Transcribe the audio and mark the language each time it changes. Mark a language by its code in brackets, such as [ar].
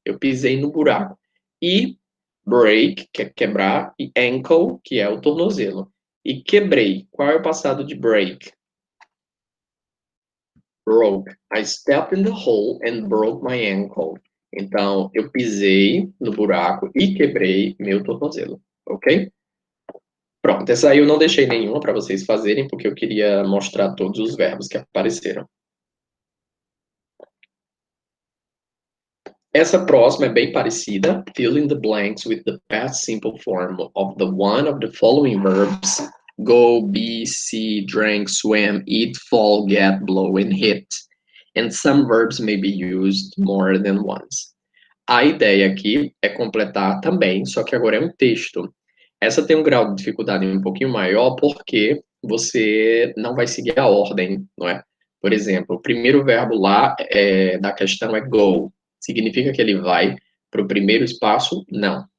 [pt] Eu pisei no buraco. E break, que é quebrar, e ankle, que é o tornozelo. E quebrei. Qual é o passado de break? [en] Broke. I stepped in the hole and broke my ankle. [pt] Então, eu pisei no buraco e quebrei meu tornozelo, ok? Pronto, essa aí eu não deixei nenhuma para vocês fazerem, porque eu queria mostrar todos os verbos que apareceram. Essa próxima é bem parecida. [en] Fill in the blanks with the past simple form of the one of the following verbs. Go, be, see, drink, swim, eat, fall, get, blow, and hit. And some verbs may be used more than once. [pt] A ideia aqui é completar também, só que agora é um texto. Essa tem um grau de dificuldade um pouquinho maior porque você não vai seguir a ordem, não é? Por exemplo, o primeiro verbo lá da questão é go. Significa que ele vai para o primeiro espaço? Não.